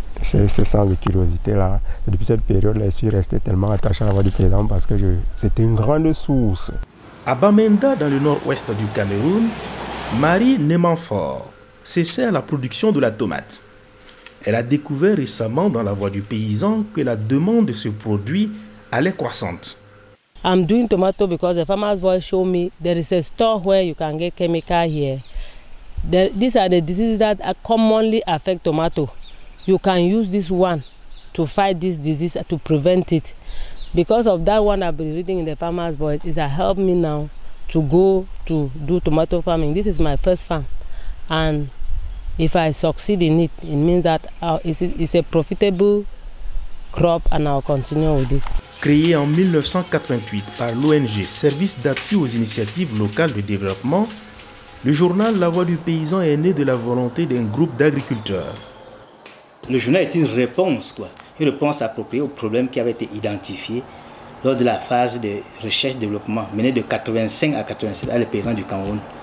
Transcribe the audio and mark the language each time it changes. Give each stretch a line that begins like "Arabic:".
French: C'est ce sens de curiosité-là. Depuis cette période-là, je suis resté tellement attaché à La Voix du Paysan parce que c'était une grande source. À Bamenda, dans le nord-ouest du Cameroun, Marie Nemanfort s'essaie à la production de la tomate. Elle a découvert récemment dans La Voix du Paysan que la demande de ce produit allait croissante.
English: I'm doing tomato because the farmer's voice showed me there is a store where you can get chemical here. These are the diseases that commonly affect tomato. You can use this one to fight this disease, to prevent it. Because of that one I've been reading in the farmer's voice, it has helped me now to go to do tomato farming. This is my first farm. And if I succeed in it, it means that it's a profitable crop and I'll continue with it.
French: Créé en 1988 par l'ONG Service d'appui aux initiatives locales de développement, le journal La Voix du Paysan est né de la volonté d'un groupe d'agriculteurs. Le journal est une réponse appropriée aux problèmes qui avaient été identifiés lors de la phase de recherche-développement menée de 85 à 87 à les paysans du Cameroun.